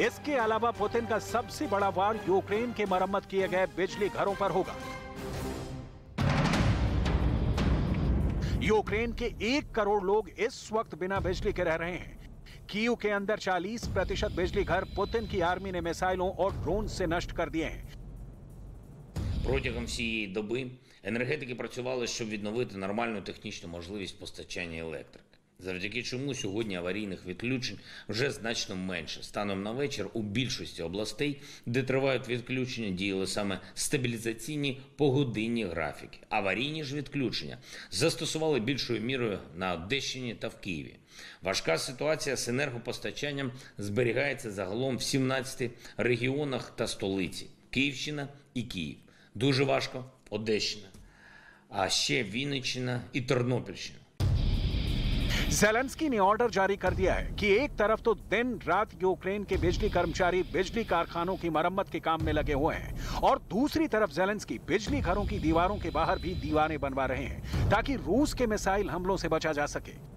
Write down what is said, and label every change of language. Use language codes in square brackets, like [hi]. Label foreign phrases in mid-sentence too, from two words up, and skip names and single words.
[hi] इसके अलावा पुतिन का सबसे बड़ा वार यूक्रेन के मरम्मत किए गए बिजली घरों पर होगा। यूक्रेन के 1 करोड़ लोग इस वक्त बिना बिजली के रह रहे हैं। कीव के अंदर 40% बिजली घर पुतिन की आर्मी ने मिसाइलों और ड्रोन से नष्ट कर दिए हैं। [uk] Протягом всієї доби енергетики працювали, щоб відновити нормальну технічну можливість постачання електрики. Завдяки чому сьогодні аварійних відключень вже значно менше. Станом на вечір у більшості областей, де тривають відключення, діяли саме стабілізаційні погодинні графіки. Аварійні ж відключення застосували більшою мірою на Одещині та в Києві. Важка ситуація з енергопостачанням зберігається загалом в 17 регіонах та столиці – Київщина і Київ. Дуже важко – Одещина, а ще Вінниччина і Тернопільщина. [hi] ज़ेलेंस्की ने ऑर्डर जारी कर दिया है कि एक तरफ तो दिन रात यूक्रेन के बिजली कर्मचारी बिजली कारखानों की मरम्मत के काम में लगे हुए हैं, और दूसरी तरफ ज़ेलेंस्की बिजली घरों की दीवारों के बाहर भी दीवारें बनवा रहे हैं ताकि रूस के मिसाइल हमलों से बचा जा सके।